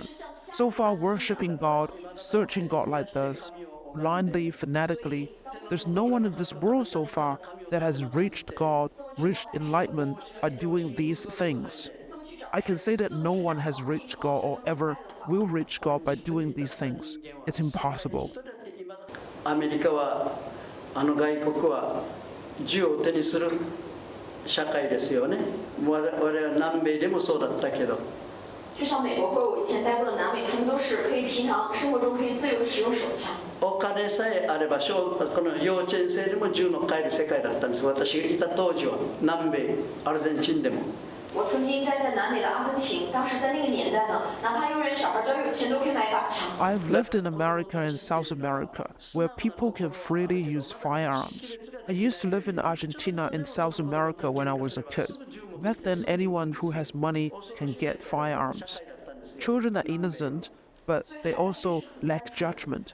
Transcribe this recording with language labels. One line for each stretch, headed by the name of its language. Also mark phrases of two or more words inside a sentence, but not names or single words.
English: So far worshipping God, searching God like this, blindly, fanatically, there's no one in this world so far that has reached God, reached enlightenment by doing these things. I can say that no one has reached God or ever will reach God by doing these things. It's impossible.
Japanese: アメリカは外国は銃を手にする社会ですよね。我々は南米でもそうだったけど。
Chinese: 就像美国或者我以前待过的南美，他们都是可以平常生活中可以自由地使用手枪。
Japanese: お金さえあればこの幼稚園生でも銃の買える世界だったんです。私がいた当時は南米アルゼンチンでも。
Chinese: 我曾经待在南美的阿根廷，当时在那个年代呢，哪怕幼儿园小孩只要有钱都可以买一把枪。
English: I've lived in America and South America, where people can freely use firearms. I used to live in Argentina and South America when I was a kid. Back then, anyone who has money can get firearms. Children are innocent, but they also lack judgment.